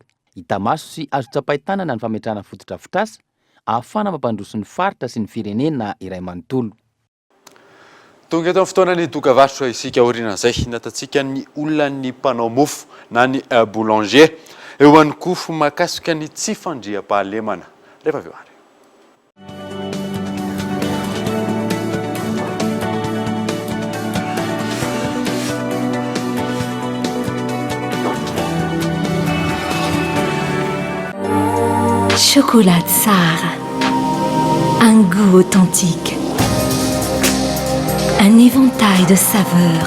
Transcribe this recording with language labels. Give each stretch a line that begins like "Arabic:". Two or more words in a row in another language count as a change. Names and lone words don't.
Malagasy: Hita maso sy azo tsapahi-tanana ny fametrahana fototra-fotrasa ahafana mampandroso ny faritra sy ny firenena iray manontolo. Tonga eto amin'ny fotoana ny dokavarotra isika orinan'izay natatsika ny olona ny mpanao mofo na ny boulanger eo ihany koa mahakasika ny tsy fandriam-pahalemana rehefa avy eo ary.
French: Chocolat Tsar, un goût authentique, un éventail de saveurs.